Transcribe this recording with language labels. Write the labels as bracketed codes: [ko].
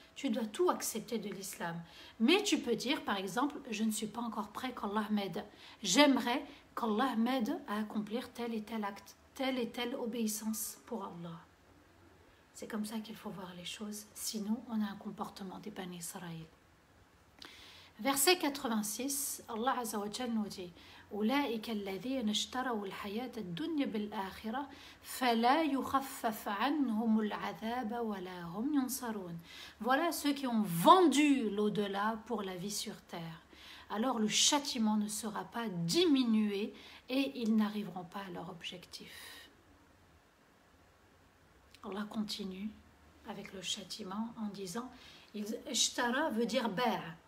[fr] Tu dois tout accepter de l'islam. Mais tu peux dire, par exemple, je ne suis pas encore prêt qu'Allah m'aide. J'aimerais qu'Allah m'aide à accomplir tel et tel acte, telle et telle obéissance pour Allah. C'est comme ça qu'il faut voir les choses. Sinon, on a un comportement des Bani Israël. Verset 86, Allah Azza wa Jal nous dit [ar] أولئك الذين اشتروا الحياة الدنيا بالآخرة فلا يخفف عنهم العذاب ولا هم ينصرون. [fr] Voilà ceux qui ont vendu l'au-delà pour la vie sur terre. Alors le châtiment ne sera pas diminué et ils n'arriveront pas à leur objectif. Allah continue avec le châtiment en disant Ishtara veut dire ba'.